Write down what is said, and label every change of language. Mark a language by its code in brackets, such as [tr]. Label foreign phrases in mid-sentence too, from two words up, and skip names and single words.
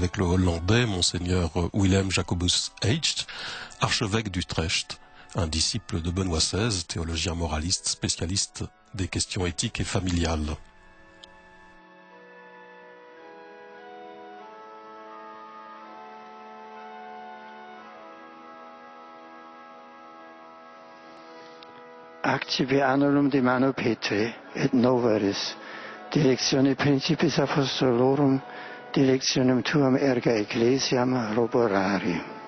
[fr] le Hollandais Monseigneur Willem Jacobus Hecht, archevêque d'Utrecht, un disciple de Benoît XVI, théologien moraliste, spécialiste des questions éthiques et familiales. [la] Active annulum de mano Petri et noveris, directione Principis Apostolorum, directionem tuam erga Ecclesiam roborari.